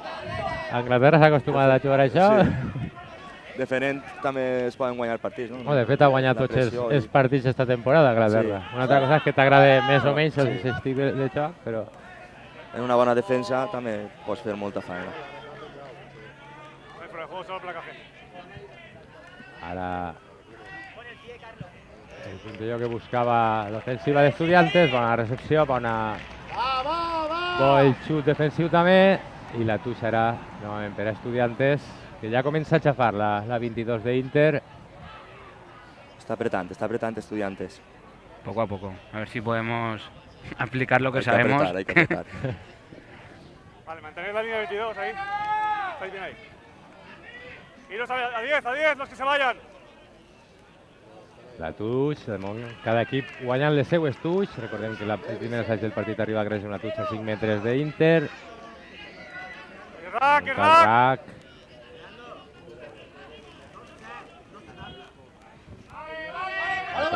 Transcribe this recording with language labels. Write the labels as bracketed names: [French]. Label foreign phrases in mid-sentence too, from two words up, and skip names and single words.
[Catalan] Anglaterra s'ha acostumat a jugar a això. defendent també es poden guanyar partits, no? Oh, de fet, ha guanyat La tots pressió els partits esta temporada, Anglaterra. Sí. Una altra cosa és que t'agrada més o menys el estil de joc, però... En una bona defensa també pots fer molta feina. [Spanish] Fuera de juego, solo placaje. [Catalan] Ara el puntillo que buscava l'ofensiva d'Estudiantes, bona recepció, Va, va! bo el xut defensiu també, i la touche serà novament per a Estudiantes, que ja comença a xafar la 22 d'Inter. [Spanish] Está apretando Estudiantes. Poco a poco. A ver si podemos aplicar lo que Hay que sabemos. apretar, hay que apretar. Vale, mantener la línea de 22 ahí. Estáis bien ahí. Iros a 10, los que se vayan. [Catalan] La touche, de moment, cada equip guanyant les seues touches. Recordem que el primer assaig del partit arriba a greix una touche a 5 metres d'Inter. Rack, El rack. rack. [Spanish] Vale,